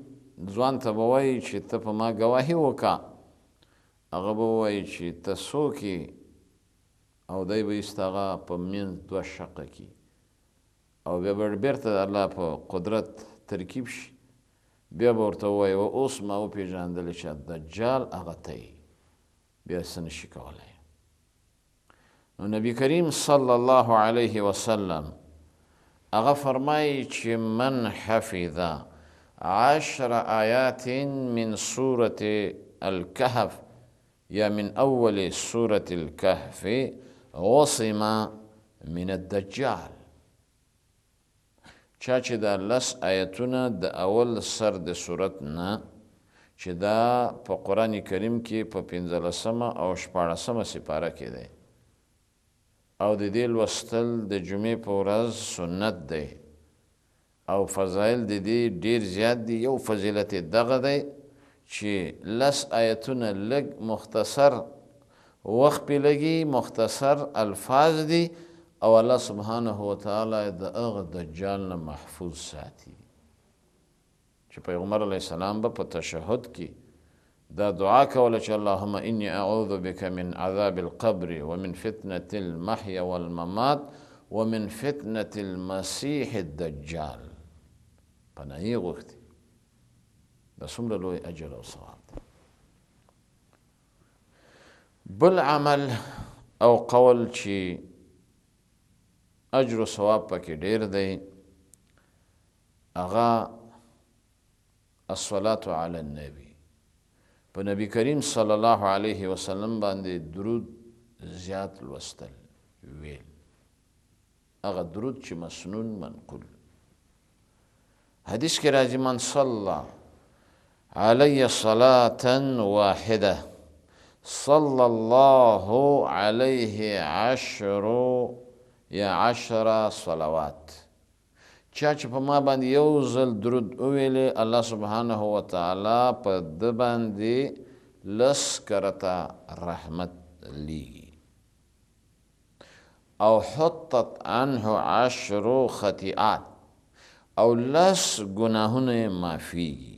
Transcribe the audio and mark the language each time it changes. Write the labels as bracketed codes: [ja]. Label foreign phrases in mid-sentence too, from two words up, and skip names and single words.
[ps] ځوان ته به وایي چې ته په ما ګواهي وکړه، هغه به وایي چې ته څوک یې، او دی به ایست هغه په منځ 2 شقه کړي، او بیا به بیرته د الله په قدرت ترکیب شي. بیا به ورته ووایي و اوس ما وپېژندلې چې دجال هغه ته یې، بیا څه نشي کولی. نو نبی کریم [ar] صلی الله علیه وسلم [ps] هغه فرمایي چې [ar] من حفظ 10 آیات من سورة الكهف یا من اول سورة الكهف عصم من الدجال. [ps] چا چې دا 10 آیتونه د اول سر د سورت نه، چې دا په قرآن کریم کې په 15 او 14 سپاره کې دی، او د دې لوستل د جمعې په ورځ سنت دی، او فضایل د دې ډیر زیات دي. یو فضیلت دغه دی چې 10 آیتونه لږ مختصر وخت پې لګي، مختصر الفاظ دي، او [ar] الله سبحانه وتعالی [ps] د هغه دجال نه محفوظ ساتي. چې پیغمبر [ar] علیه السلام [ps] به په تشهد کې دا دعا کوله چې [ar] اللهم انی اعوذ بک من عذاب القبر ومن فتنة المحیا والممات ومن فتنة المسیح الدجال. [ps] پناهی غوښتي. دا څومره لوی اجر او ثواب دی. بل عمل او قول چې اجر و ثواب پکې ډیر دی هغه [ar] الصلاة علی النبی، [ps] په نبی کریم [ar] صلی الله علیه وسلم [ps] باندې درود زیات لوستل ویل، هغه درود چې مسنون منقول. حدیث کې راځي [ar] من صلی علی صلاة واحده صلی الله علیه عشر صلوات. [ps] چا چې په ما باندې یو ځل درود وویلې [ar] الله سبحانه وتعالی [ps] په ده باندې لس کرته رحمت لیږي. او [ar] حطت عنه 10 خطیئات، [ps] او لس گناهونه معفیږي.